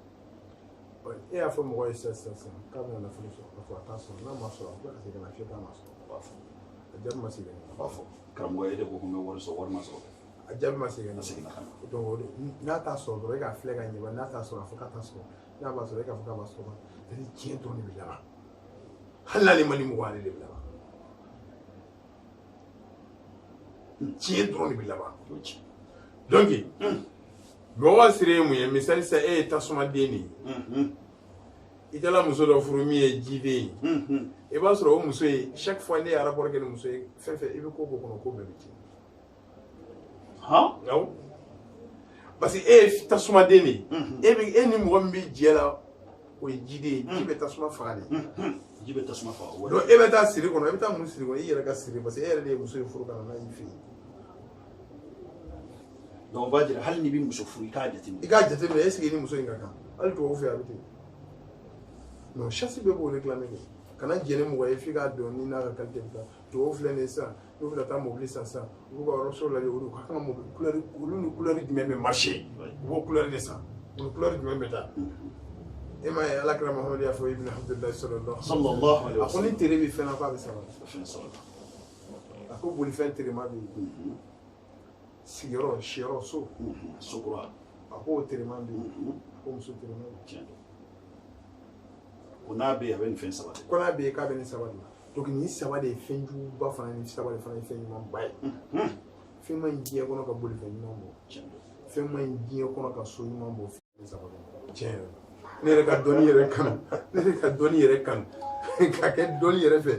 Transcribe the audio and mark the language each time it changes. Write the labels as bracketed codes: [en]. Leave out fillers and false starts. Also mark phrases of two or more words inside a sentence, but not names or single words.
[bm] e y'a fɔ mɔgɔ ye sisan k'a bɛna nafolo sɔrɔ k'a fɔ a t'a sɔrɔ n'a ma sɔrɔ a bɛ ka segin ka na fiyɛ k'a ma sɔrɔ a b'a fɔ a jaabi ma segin a b'a fɔ karamɔgɔ ye de ko ko n bɛ wari sɔrɔ wari ma sɔrɔ a jaabi ma segin a segin na ka na donc n'a t'a sɔrɔ dɔrɔn e k'a filɛ ka ɲɛ n'a t'a sɔrɔ a fɔ k'a t'a sɔrɔ n'a b'a sɔrɔ e k'a fɔ k'a b'a sɔrɔ [fr] c'est-à-dire [bm] tiɲɛ dɔrɔn de bɛ laban hali n'ale ma ni mɔgɔ ale de bɛ laban tiɲɛ dɔrɔn de bɛ laban donc mɔgɔ siri ye mun ye misali sisan e ye tasumaden de ye i taara muso dɔ furu min ye jiden ye i b'a sɔrɔ o muso ye [fr] chaque fois [bm] ne ye rapport kɛ ni muso ye fɛn fɛn i bɛ ko kɔnɔ ko bɛɛ bɛ tiɲɛ awɔ [fr] parce que [bm] e ye tasumaden de ye e ni mɔgɔ min bɛ jɛ la o ye jiden ye ji bɛ tasuma faga de ji bɛ tasuma faga donc e bɛ taa siri kɔnɔ e bɛ taa mun siri kɔnɔ i yɛrɛ ka siri [fr] parce que [bm] e yɛrɛ de ye muso in furu ka na n'a y'i fɛ yen [fr] donc on va dire [bm] hali n'i bɛ muso furu i k'a jateminɛ i k'a jateminɛ [fr] est ce que [bm] i ni muso in ka kan hali tubabu fɛ a bɛ ten [fr] non chasse [bm] bɛɛ b'o réclamer kɛ kana jɛ ni mɔgɔ ye f'i k'a dɔn ni n'a ka qualité bɛ taa tubabu filɛ nin ye sisan n'u bɛ taa mobili san sisan u b'u ka yɔrɔso lajɛ olu ka kan ka mobili couleur olu ni couleur jumɛn bɛ marché u b'o couleur de san u ni couleur jumɛn bɛ taa e m'a ye alakira mahamadu y'a fɔ ibn abdullahi [ar] صلى الله عليه وسلم [bm] a ko ni tere bɛ fɛn na k'a bɛ sabali a ko bolifɛn terema bɛ yen sigiyɔrɔ siyɔrɔ so sokura a ko o terema bɛ yen a ko muso terema bɛ yen ko n'a bɛ yen a bɛ nin fɛn saba de ko n'a bɛ yen k'a bɛ nin saba de donc nin saba de ye fɛn juguba fana ni saba de fana ye fɛn ɲumanba ye fɛn ma ɲi diɲɛ kɔnɔ ka bolifɛn ɲuman bɔ fɛn ma ɲi diɲɛ kɔnɔ ka so ɲuman bɔ fɛn saba de tiɲɛ yɛrɛ ne yɛrɛ ka dɔnni yɛrɛ kanu ne yɛrɛ ka dɔnni yɛrɛ kanu ka kɛ dɔnni yɛrɛ fɛ